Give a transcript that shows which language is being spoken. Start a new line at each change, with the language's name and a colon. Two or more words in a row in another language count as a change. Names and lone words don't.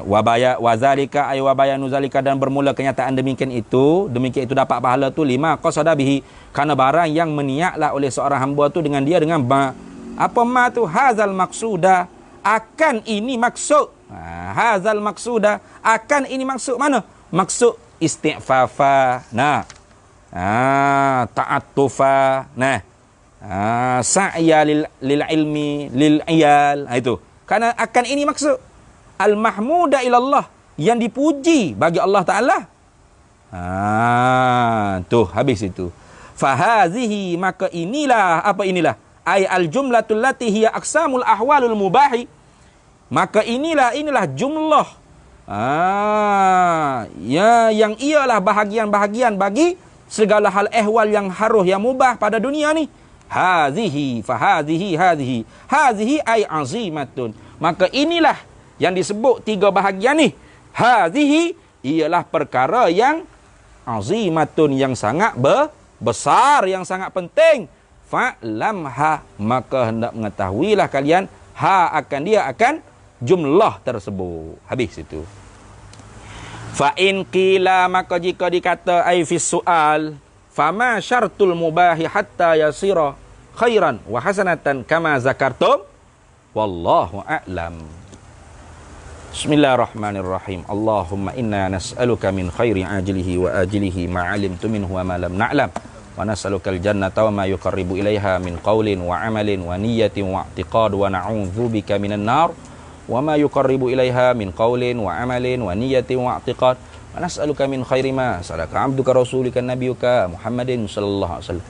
Arabic: وذلك أي وبيان ذلك,
Malay: dan bermula kenyataan demikian itu dapat pahala tu
Arabic: لما قصد به,
Malay: karena barang yang meniatlah oleh seorang hamba tu dengan dia dengan apa ma tu
Arabic: هذا المقصود,
Malay: akan ini maksud.
Arabic: هذا المقصود,
Malay: akan ini maksud mana? Maksud istighfafa. Nah. Ta'attufa. Nah.
Arabic: سعيا للعلم للعيال.
Malay: Itu. Karena akan ini maksud
Arabic: المحمودة إلى الله,
Malay: yang dipuji bagi Allah Ta'ala. Tuh, habis itu. Fahazihi, maka inilah, apa inilah?
Arabic: أي الجملة التي هي أقسام الأحوال المباح.
Malay: Maka inilah jumlah. Yang ialah bahagian-bahagian bagi segala hal ehwal yang haruh, yang mubah pada dunia ni.
Arabic: هذه، فهذه، هذه. هذه أي عظيمة.
Malay: Maka inilah yang disebut tiga bahagian ni. Hazihi ialah perkara yang azimatun, yang sangat besar, yang sangat penting. Fa'lamha, maka hendak mengetahuilah kalian akan jumlah tersebut. Habis itu.
Arabic: فإن قيل,
Malay: maka jika dikata
Arabic: أي في السؤال فما شرط المباح حتى يصير خيرا وحسنة كما ذكرتم, والله أعلم. بسم الله الرحمن الرحيم. اللهم إنا نسألك من خير عاجله وآجله ما علمنا منه وما لم نعلم، ونسألك الجنة وما يقرب إليها من قول وعمل ونية واعتقاد، ونعوذ بك من النار وما يقرب إليها من قول وعمل ونية واعتقاد، ونسألك من خير ما سألك عبدك ورسولك نبيك محمد صلى الله عليه وسلم.